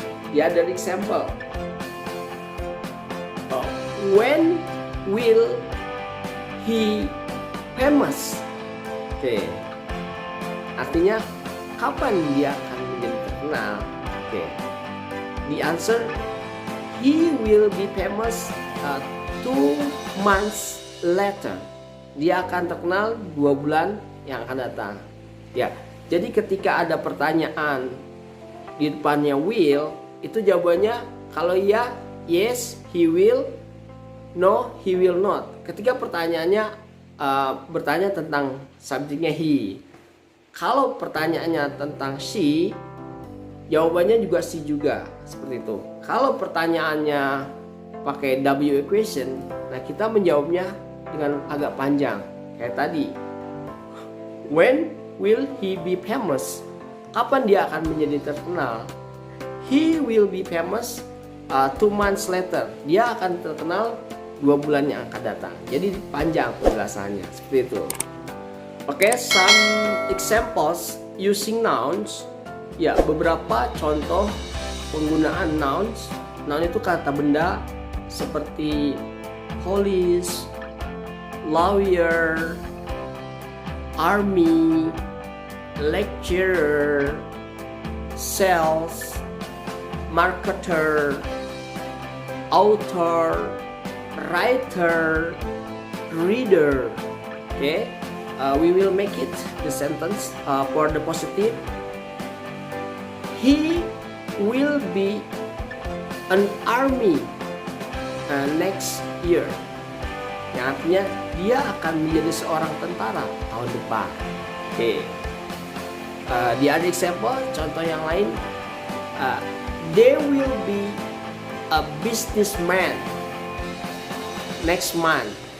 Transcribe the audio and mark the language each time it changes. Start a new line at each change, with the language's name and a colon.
English: The other example, when will he famous?
Indonesian: Artinya, kapan dia akan menjadi terkenal?
English: The answer, he will be famous 2 months later.
Indonesian: Dia akan terkenal 2 bulan yang akan datang. Ya, jadi ketika ada pertanyaan di depannya will, itu jawabannya kalau ya
English: yes he will, no he will not.
Indonesian: Ketika pertanyaannya bertanya tentang subjeknya he. Kalau pertanyaannya tentang she, jawabannya juga she juga, seperti itu. Kalau pertanyaannya pakai W equation, nah kita menjawabnya dengan agak panjang kayak tadi.
English: When will he be famous?
Indonesian: Kapan dia akan menjadi terkenal?
English: He will be famous 2 months later.
Indonesian: Dia akan terkenal 2 bulan yang akan datang. Jadi panjang penjelasannya, seperti itu.
English: Oke, some examples using nouns.
Indonesian: Ya, beberapa contoh penggunaan nouns. Noun itu kata benda seperti police, lawyer, army, lecturer, sales, marketer, author, writer, reader.
English: Okay, we will make it the sentence for the positive. He will be an army next year.
Indonesian: Yang artinya dia akan menjadi seorang tentara tahun depan.
English: Okay. The other example,
Indonesian: contoh yang lain,
English: they will be a businessman next month.